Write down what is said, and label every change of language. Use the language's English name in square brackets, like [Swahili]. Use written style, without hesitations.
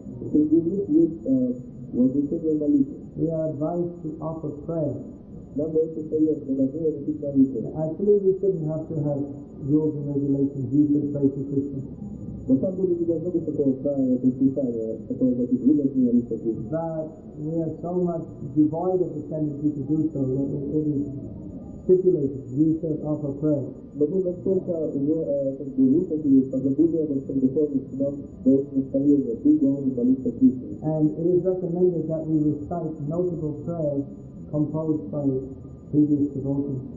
[Russian] Среди них есть возвещение молитвы. [English] We are advised to offer prayer. [Russian] Нам дается совет, мы должны возвещать молитву. [English] Actually, we shouldn't have to have rules and regulations. You should pray to Krishna. [Russian] На самом деле не должно быть такого правила предписания, которое говорит, вы должны молиться Кришне. [English] But we are so much devoid of the tendency to do so that it is stipulated. You should offer prayer. [Russian] Но мы настолько уже высокие, позабыли об этом духовном, что нам дается наставление, ты должен молиться Кришне. [English] And it is recommended that we recite notable prayers composed by previous devotees.